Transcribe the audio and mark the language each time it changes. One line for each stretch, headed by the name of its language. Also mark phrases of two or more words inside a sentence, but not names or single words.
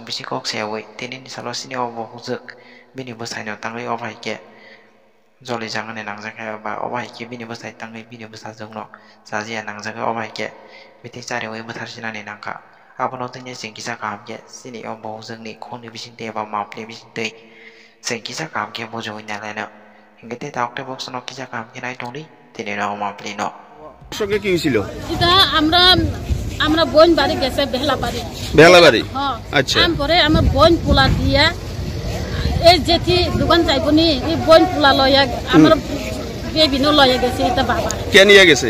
Kok Borok: bisi kok sewe tinin salo sini obo hujek bini besai no tangai obai ke joli jangane nangjake ba obai ke bini besai tangai bini besajeng no sajaya nangjake obai ke biti chare wei batarsinani nangka abono tine singkisa kamke sini obo jengni khoni bisinte ba mapli bisinte singkisa kamke bojoi nalena gete taukte bok sono kisa kamke nai tongli tine no mapli no
Bangla: সঙ্গে কি হয়েছিল এটা আমরা বোন বাড়ি গেছে বেহলা বাড়ি আচ্ছা পরে আমার বোন পোলা দিয়া এই যেটি দোকান যাইবনি এই বোন পোলা লয়া আমার বেবিনো লয়া গেছে এটা বাবা কে নিয়ে গেছে